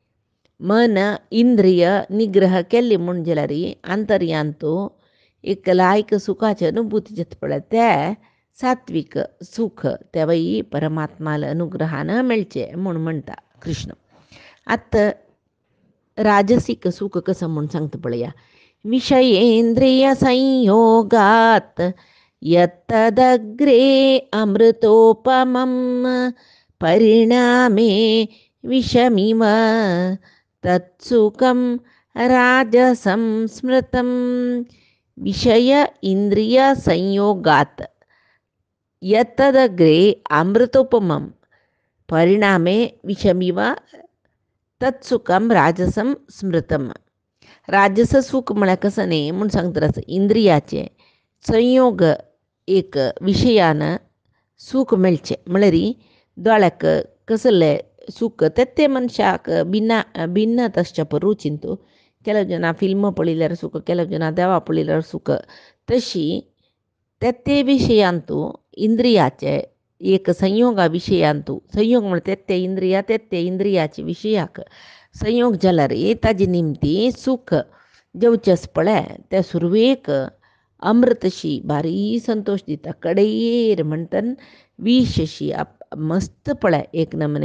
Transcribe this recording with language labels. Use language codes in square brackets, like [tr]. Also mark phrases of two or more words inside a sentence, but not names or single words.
[kok] मन इंद्रिय निग्रह केल्ली म्हूण जाल्यार आंतर्यांतू एक लायक सुखाची अनुभूती जाता पळय ते सात्वीक सूख त्या वय परमात्माला अनुग्रहान मेळचें म्हूण म्हणटा कृष्ण. आतां राजसीक सूख कसं म्हूण सांगता पळया. [sa] विषयेंद्रिय संयोगात यत्तदग्रे अमृतोपमं परिणामे विषमिव तत्सुखं राजसं स्मृतं. विषय इंद्रिय संयोगात यत्तदग्रे अमृतोपमं परिणामे विषमिव तत्सुखम राजसम स्मृतम. [kok] राजस सूख म्हळ्यार कसं न्ही म्हूण सांगता इंद्रियाचे संयोग एक विशयान सूख मेळचें म्हळ्यार दोळ्याक कसलें सूख ते मनशाक भिन्न तसच्या रुचिंतू केलवु जन फिल्म पळिलार सुख केलवु जन देव पळिलार सुख तशी ते विशयांतू इंद्रियाचे एक संयोगा विशयांतू संयोग म्हणते ते इंद्रियाचे विशयाक संयोग जाला रे ताजे निमती सुख जेवचेस पळय त्या सुरवेक अमृतशी भारी संतोष दिता कडेयेर म्हणटन विशशी मस्त पळय एक नमने